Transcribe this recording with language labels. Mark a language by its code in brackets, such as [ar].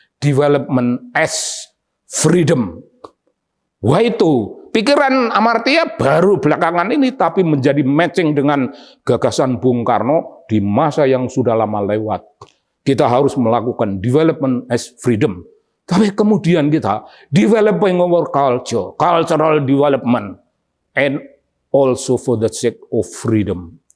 [en] Development as freedom. [id] Wah itu, pikiran Amartya baru belakangan ini tapi menjadi matching dengan gagasan Bung Karno di masa yang sudah lama lewat. Kita harus melakukan development as freedom. Tapi kemudian kita [en] developing our culture, cultural development, and also for the sake of freedom.